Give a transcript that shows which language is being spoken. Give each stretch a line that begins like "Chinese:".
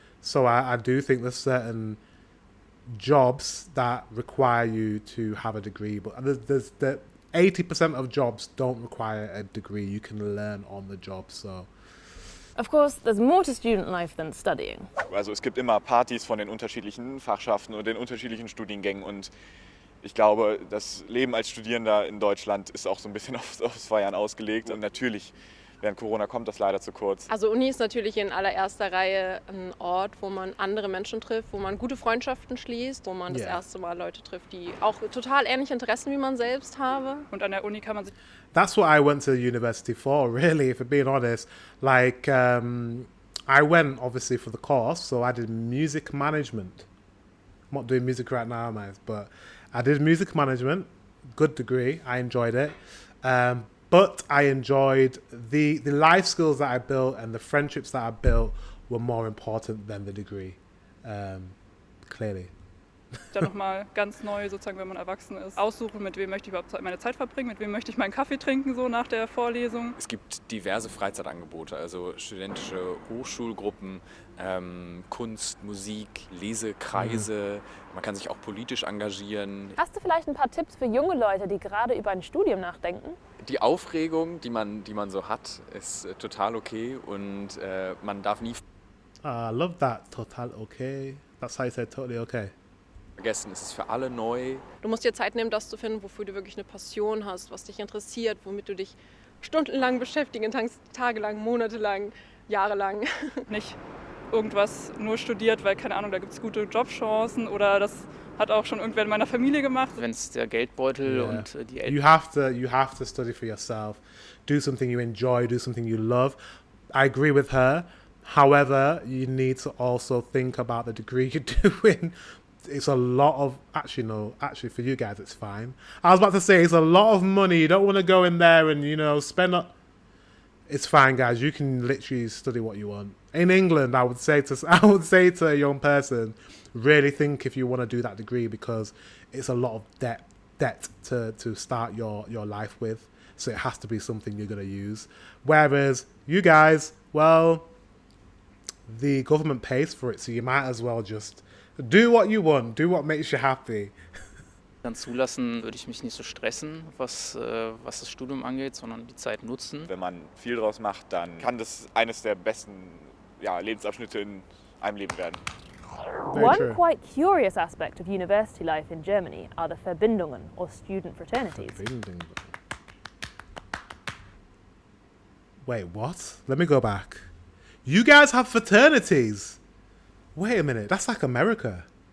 English: So I do think there's certain jobs that require you to have a degree, but there's 80% of jobs don't require a degree. You can learn on the job. So Of course, there's more to student life than studying.
German: Also es gibt immer Partys von den unterschiedlichen Fachschaften und den unterschiedlichen Studiengängen und ich glaube, das Leben als Studierender in Deutschland ist auch so ein bisschen aufs Feiern ausgelegt und natürlich während Corona kommt das leider zu kurz. Also Uni ist natürlich in allererster Reihe ein Ort, wo man andere Menschen trifft, wo man gute Freundschaften schließt, wo man das
English: Yeah.
German: erste Mal Leute trifft, die auch total ähnliche Interessen wie man selbst haben. Und an der Uni kann man sich
English: that's what I went to university for, really, if I'm being honest. Like, I went obviously for the course, so I did music management. I'm not doing music right now, am I? But I did music management, good degree. I enjoyed it. But I enjoyed the life skills that I built and the friendships that I built were more important than the degree, clearly.
German: dann nochmal ganz neu, sozusagen, wenn man erwachsen ist, aussuchen, mit wem möchte ich überhaupt meine Zeit verbringen, mit wem möchte ich meinen Kaffee trinken, so nach der Vorlesung. Es gibt diverse Freizeitangebote, also studentische Hochschulgruppen, Kunst, Musik, Lesekreise. Man kann sich auch politisch engagieren. Hast du vielleicht ein paar Tipps für junge Leute, die gerade über ein Studium nachdenken? Die Aufregung, die man so hat, ist total okay und man darf nie
English: I love that. Total okay. That's how you say totally okay.
German: vergessen, es ist für alle neu. Du musst dir Zeit nehmen, das zu finden, wofür du wirklich eine Passion hast, was dich interessiert, womit du dich stundenlang beschäftigen kannst, tagelang, monatelang, jahrelang. Nicht irgendwas nur studiert, weil, keine Ahnung, da gibt es gute Jobchancen oder das hat auch schon irgendwer in meiner Familie gemacht. Wenn es der Geldbeutel
English: Yeah.
German: und die Eltern.
English: You have to study for yourself. Do something you enjoy, do something you love. I agree with her. However, you need to also think about the degree you're doing. It's a lot of actually for you guys it's fine. I was about to say it's a lot of money. You don't want to go in there and spend it's fine, guys. You can literally study what you want. In England, I would say to a young person, really think if you want to do that degree because it's a lot of debt to start your life with. So it has to be something you're going to use. Whereas you guys, well, the government pays for it, so you might as well just do what you want, do what makes you happy.
German: Dann zulassen, würde ich mich nicht so stressen, was das Studium angeht, sondern die Zeit nutzen. Wenn man viel draus macht, dann kann das eines der besten Lebensabschnitte in einem Leben werden.
English: Very One true. quite curious aspect of university life in Germany are the Verbindungen, or student fraternities.
German: Verbindung.
English: Wait, what? Let me go back. You guys have fraternities? Wait a minute, that's like America.